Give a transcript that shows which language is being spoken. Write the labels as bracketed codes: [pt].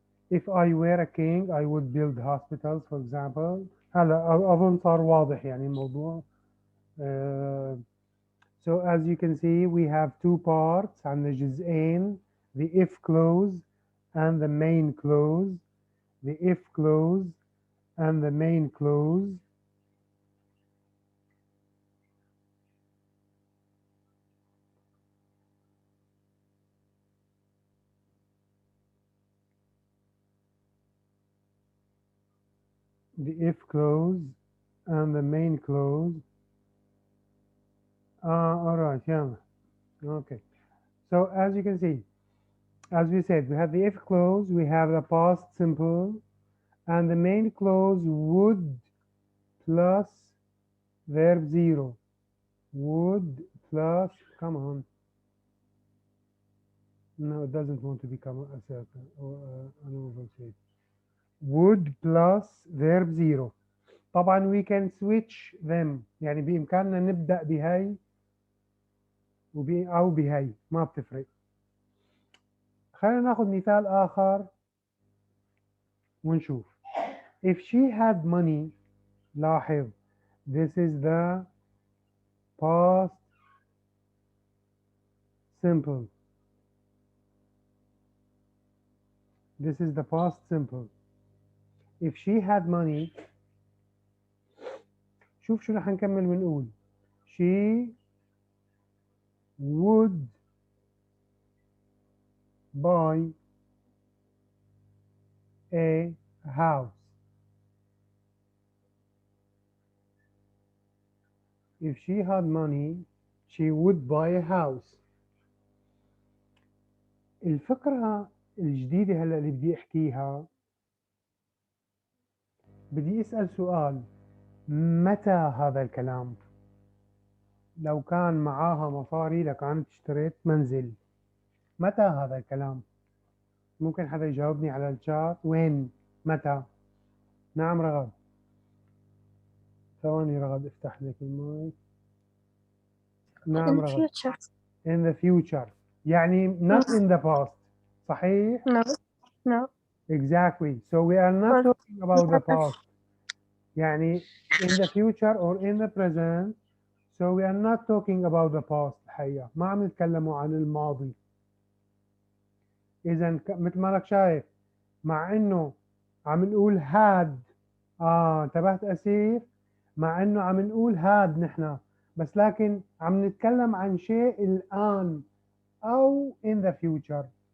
[en] If I were a king I would build hospitals for example. [ar] هلا أظن صار واضح يعني الموضوع. [en] So as you can see we have two parts [ar] عندنا جزئين, [en] the if clause and the main clause. The if clause and the main clause. The if clause and the main clause. All right, yeah. Okay. So as you can see, as we said, we have the if clause, we have the past simple, and the main clause would plus verb 0. Would plus, come on. No, it doesn't want to become a circle or an oval shape. Would plus verb 0. [ar] طبعا [en] we can switch them. [ar] يعني بإمكاننا نبدأ بهاي أو بهاي، ما بتفرق. خلينا ناخذ مثال آخر ونشوف. [en] If she had money, [ar] لاحظ [en] this is the past simple. This is the past simple. If she had money, [ar] شوف شو رح نكمل ونقول. [en] She would buy a house. If she had money, she would buy a house. [ar] الفكرة الجديدة هلا اللي بدي احكيها، بدي اسأل سؤال. متى هذا الكلام؟ لو كان معاها مصاري لكانت اشتريت منزل. متى هذا الكلام؟ ممكن حدا يجاوبني على الشات؟ وين؟ متى؟ نعم رغد. ثواني رغد افتح لك المايك. نعم [en] رغد. In the future. [ar] يعني [en] not in the past. [ar] صحيح؟ [en] No. Exactly. So we are not talking about the past. [ar] يعني [en] in the future or in the present. So we are not talking about the past [ar] الحقيقة، ما عم نتكلموا عن الماضي. إذا مثل ما لك شايف، مع إنه عم نقول had، انتبهت أسيف؟ مع إنه عم نقول had نحن، بس لكن عم نتكلم عن شيء الآن أو [en] in the future.